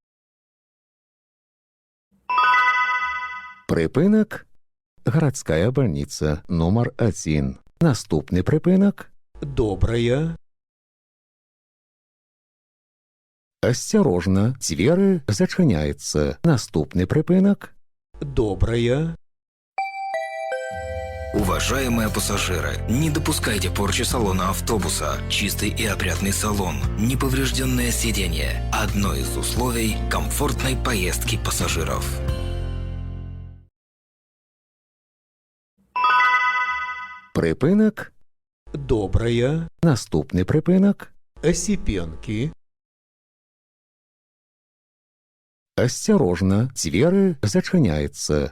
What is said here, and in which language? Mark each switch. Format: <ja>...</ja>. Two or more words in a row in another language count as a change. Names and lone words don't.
<be>Припынак – гарадская больница нумар 1. Наступны припынак – Добрая. асцярожна, дзверы зачыняецца. Наступны припынак – Добрая.</be> <ru>Уважаемые пассажиры, не допускайте порчи салона автобуса. Чистый и опрятный салон, неповрежденное сиденье – одно из условий комфортной поездки пассажиров.</ru> <be>Припынак – Добрая. наступны припынак – Осипенки. асцярожна, дзверы зачыняецца.</be>